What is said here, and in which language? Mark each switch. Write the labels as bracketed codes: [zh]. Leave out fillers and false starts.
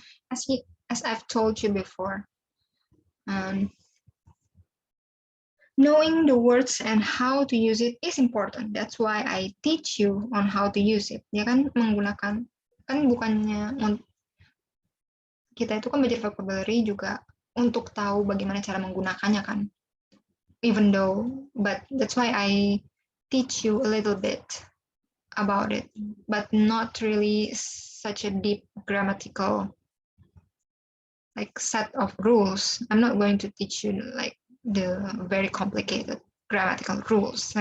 [en] As I've told you before, knowing the words and how to use it is important. That's why I teach you on how to use it. [id] Ya kan menggunakan, kan bukannya kita itu kan belajar vocabulary juga untuk tahu bagaimana cara menggunakannya kan. [en] Even though, but that's why I teach you a little bit about it, but not really such a deep grammatical like set of rules. I'm not going to teach you like the very complicated grammatical rules.